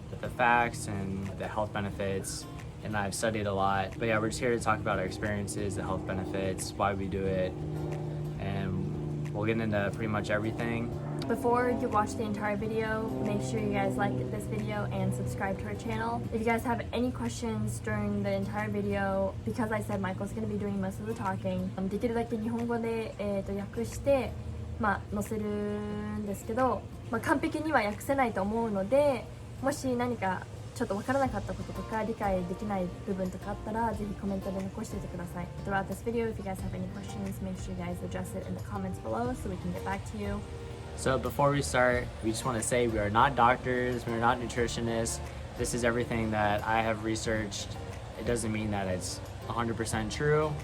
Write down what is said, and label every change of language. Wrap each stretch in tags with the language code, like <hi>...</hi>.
<en>The facts and the health benefits, and I've studied a lot. But yeah, we're just here to talk about our experiences, the health benefits, why we do it, and we'll get into pretty much everything. Before you watch the entire video, make sure you guys like this video and subscribe to our channel. If you guys have any questions during the entire video, because I said Michael's going to be doing most of the talking,</en> <ja>できるだけ日本語で、訳して、載せるんですけど、完璧には訳せないと思うので、もし何かちょっとわからなかったこととか理解できない部分とかあったら、ぜひコメントで残しておいてください。</ja> <en>Throughout this video, if you guys have any questions, make sure you guys address it in the comments below so we can get back to you. So before we start, we just want to say we are not doctors, we are not nutritionists. This is everything that I have researched. It doesn't mean that it's 100% true.</en>